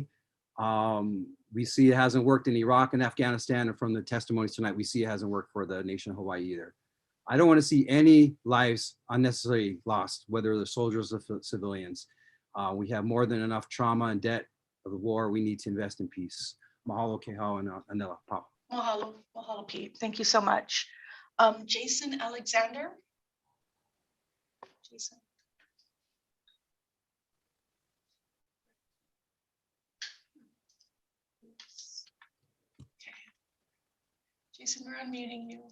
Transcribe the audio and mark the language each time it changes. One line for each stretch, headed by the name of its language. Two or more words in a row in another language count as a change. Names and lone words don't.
English: We see it hasn't worked in Iraq and Afghanistan, and from the testimonies tonight, we see it hasn't worked for the nation of Hawaii either. I don't want to see any lives unnecessarily lost, whether they're soldiers or civilians. We have more than enough trauma and debt of the war. We need to invest in peace. Mahalo, Kehao, and Anela. Papa. Mahalo, mahalo, Pete. Thank you so much. Jason Alexander. Jason. Jason, we're unmuting you.